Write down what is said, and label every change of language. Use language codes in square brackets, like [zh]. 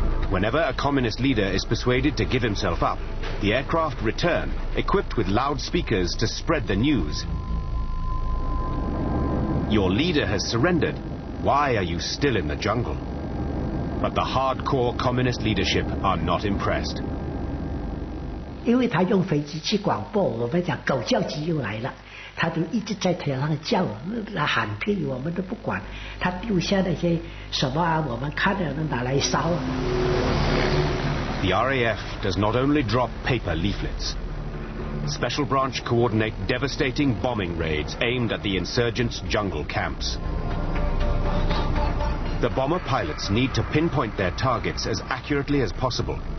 [en] Whenever a communist leader is persuaded to give himself up, the aircraft return, equipped with loudspeakers to spread the news. Your leader has surrendered. Why are you still in the jungle? But the hardcore communist leadership are not impressed. [zh] 因为他用飞机去广播，我们讲狗叫机又来了，他就一直在天上叫，那喊屁我们都不管，他丢下那些什么啊，我们看了拿来烧。 [en] The RAF does not only drop paper leaflets. Special Branch coordinate devastating bombing raids aimed at the insurgents' jungle camps. The bomber pilots need to pinpoint their targets as accurately as possible.